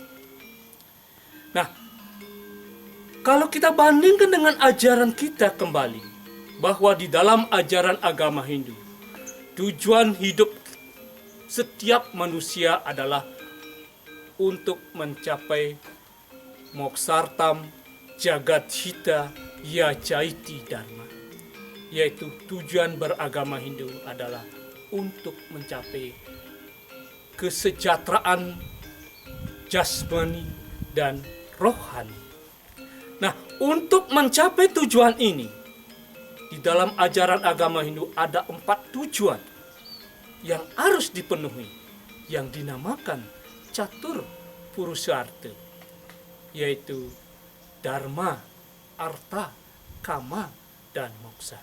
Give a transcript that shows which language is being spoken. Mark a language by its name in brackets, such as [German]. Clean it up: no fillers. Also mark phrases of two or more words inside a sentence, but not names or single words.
[Indonesian] Nah, kalau kita bandingkan dengan ajaran kita kembali, bahwa di dalam ajaran agama Hindu, tujuan hidup setiap manusia adalah untuk mencapai [Sanskrit] moksartam jagat hita yajaiti dharma, [Indonesian] yaitu tujuan beragama Hindu adalah untuk mencapai kesejahteraan jasmani dan rohani. Nah, untuk mencapai tujuan ini, di dalam ajaran agama Hindu ada 4 tujuan yang harus dipenuhi, yang dinamakan [Sanskrit] catur purusarta, [Indonesian] yaitu dharma, arta, kama, dan moksa.